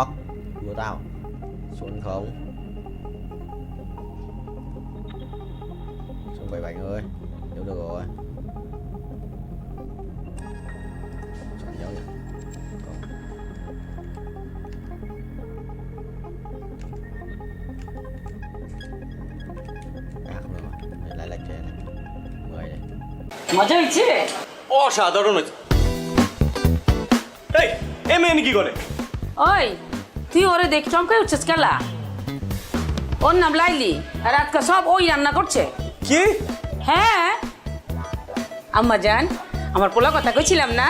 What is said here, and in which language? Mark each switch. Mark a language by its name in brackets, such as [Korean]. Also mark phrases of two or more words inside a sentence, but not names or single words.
[Vietnamese] Đùa tao. Xuống không. Xuống 7 bánh ơi. Nếu được rồi. Chọn dấu vậy. Không được rồi. Lại lệch này. 10 này. [Bangla] মজা হয়েছে? অসাধারণ হয়েছে। এই এমএন কি করে? ওই তুই ওরে দেখ চমকাই উঠছিস কেলা? ওর নাম লাইলি আর আজকে সব ওই রান্না করছে। কি? হ্যাঁ আম্মা জান আমার পোলা কথা কইছিলাম না?